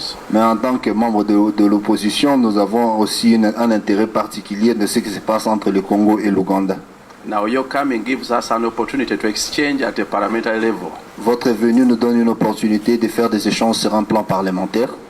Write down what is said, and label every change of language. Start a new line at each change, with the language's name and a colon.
French: Mais en tant que membre de l'opposition, nous avons aussi un intérêt particulier de ce qui se passe entre le Congo et l'Ouganda.
English: Now your coming gives us an opportunity to exchange at a parliamentary level.
French: Votre venue nous donne une opportunité de faire des échanges sur un plan parlementaire.